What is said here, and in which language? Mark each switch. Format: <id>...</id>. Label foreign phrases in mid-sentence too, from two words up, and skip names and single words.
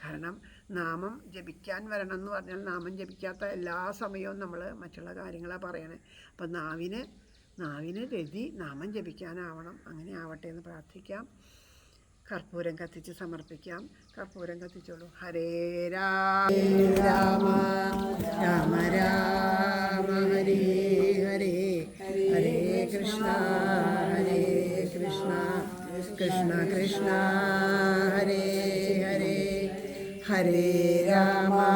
<ml>കാരണം നാമം ജപിക്കാൻ വരണം എന്ന് പറഞ്ഞാൽ നാമം ജപിക്കാത്ത എല്ലാ സമയവും നമ്മൾ മറ്റുള്ള കാര്യങ്ങളാണ് പറയണേ. അപ്പം നാവിന് രതി നാമം ജപിക്കാനാവണം. അങ്ങനെ ആവട്ടെ എന്ന് പ്രാർത്ഥിക്കാം. കർപ്പൂരം കത്തിച്ച് സമർപ്പിക്കാം. കർപ്പൂരം കത്തിച്ചോളൂ.</ml> <sa>ഹരേ രാമ രാമ രാമ രാമ ഹരേ ഹരേ ഹരേ കൃഷ്ണ കൃഷ്ണ കൃഷ്ണ ഹരേ ഹരേ ഹരേ രാമ</sa>